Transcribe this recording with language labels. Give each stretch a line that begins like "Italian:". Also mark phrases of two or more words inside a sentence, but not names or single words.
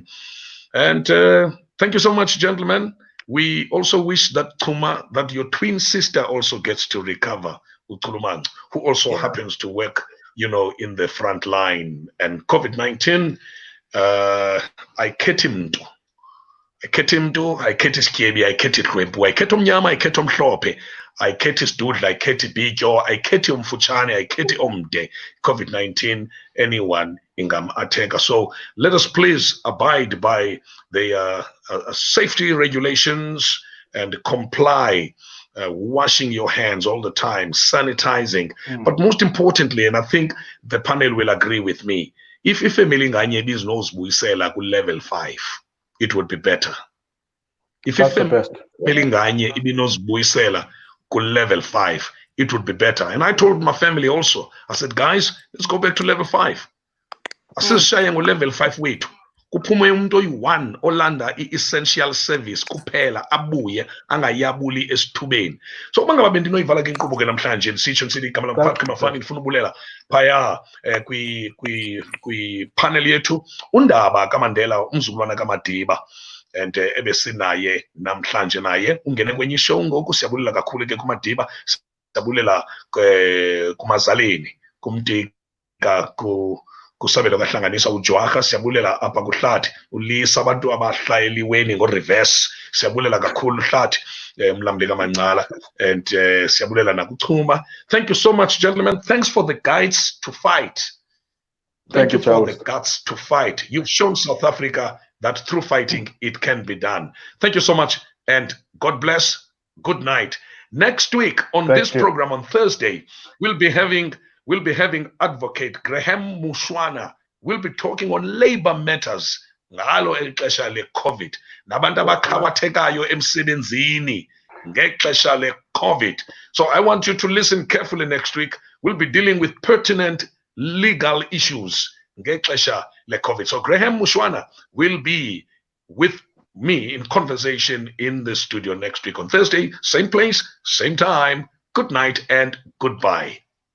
English: And thank you so much, gentlemen. We also wish that Chuma, that your twin sister also gets to recover, who also happens to work, in the front line. And COVID-19, I get him to.
Xhosa: Ayikhethi isikyebi, ayikhethi ihlwempu, ayikhethi omnyama, ayikhethi omhlophe, ayikhethi isidudla, ayikhethi ibhityo, ayikhethi omfutshane, ayikhethi omde.
English: COVID-19, anyone ingam-attack. So let us please abide by the safety regulations and comply, washing your hands all the time, sanitizing. But most importantly, and I think the panel will agree with me, if
Xhosa: ifamily nganye ibiznosibuyisela ku-level 5,
English: it would be better. If family
Xhosa: nganye ibinozibuyisela ku-level 5,
English: it would be better. And I told my family also, I said, guys, let's go back to level 5.
Xhosa: Asishaye ngo-level 5 wethu. Kuphume umuntu oyi-1 olanda i-essential service kuphela, abuye angayabuli esithubeni. So bangaba bendinoyivala ke inkqubo ke namhlanje ndisitsho ndisithi igama lamphathi Mafani ndifuna ubulela phaya kwi-panel yethu uNdaba kaMandela, umzukulwana kaMadiba, and ebesinaye namhlanje naye ungene kwenye ishow ngoku. Siyabulela kakhulu ke kuMadiba, siyabulela kumazaleni, kumtika, kusabelo kahlanganisa uJwaha, siyabulela apha kuhlathi ulisa abantu abahlaliweni ngo-reverse, siyabulela kakhulu hlathi mlamli kamancala, and siyabulela nakuchuma.
English: Thank you so much, gentlemen. Thanks for the guides to fight. Thank you for the guts to fight. You've shown South Africa that through fighting it can be done. Thank you so much, and God bless. Good night. Next week on this program on Thursday, we'll be having Advocate Graham Mushwana. We'll be talking on labor matters.
Xhosa: Ngalo exesha le-COVID. Nabantu abakhabathekayo emsebenzini ngexesha le-COVID.
English: So I want you to listen carefully next week. We'll be dealing with pertinent legal issues
Xhosa: ngexesha le-COVID.
English: So Graham Mushwana will be with me in conversation in the studio next week on Thursday. Same place, same time. Good night and goodbye.